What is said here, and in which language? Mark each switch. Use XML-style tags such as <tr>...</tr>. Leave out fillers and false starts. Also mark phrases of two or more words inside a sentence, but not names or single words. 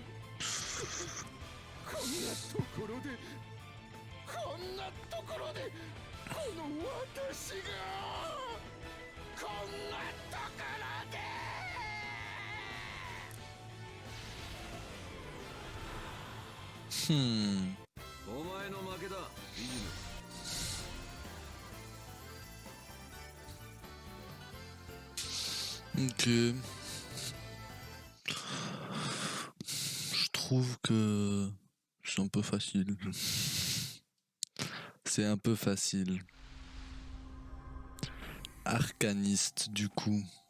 <ja>こんなところでこんなところでこの私がこんなところで。お前の負けだ、リジム。</ja> <fr>Ok. Je trouve que c'est un peu facile. C'est un peu facile. Arcaniste du coup.</fr>